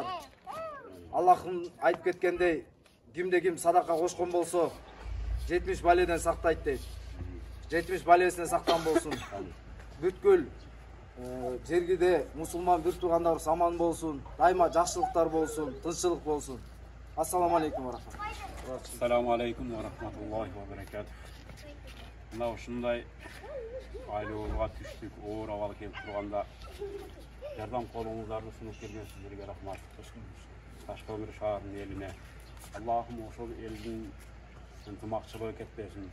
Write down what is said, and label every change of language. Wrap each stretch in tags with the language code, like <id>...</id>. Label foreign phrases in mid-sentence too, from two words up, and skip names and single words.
<ky>Аллахым айтып кеткендей, кимде ким садака кошкон болсо 70 баледен сактайт дейт. 70 балесине сактан болсун. Бүткүл жергиде мусулман бир туугандарыбыз аман болсун. Дайыма жакшылыктар болсун, тынччылык болсун.</ky> <ar>السلام عليكم ورحمة الله. السلام عليكم ورحمة الله وبركاته.</ar> <ky>Мына ушундай айлуулуга түштүк, оор абал келип турганда жардам колуңуздарды сунуп келген сиздерге рахмат. Ташкөмүр шаарынын элине Аллахым ошол элдин ынтымакчылыгы кетпесин.</ky>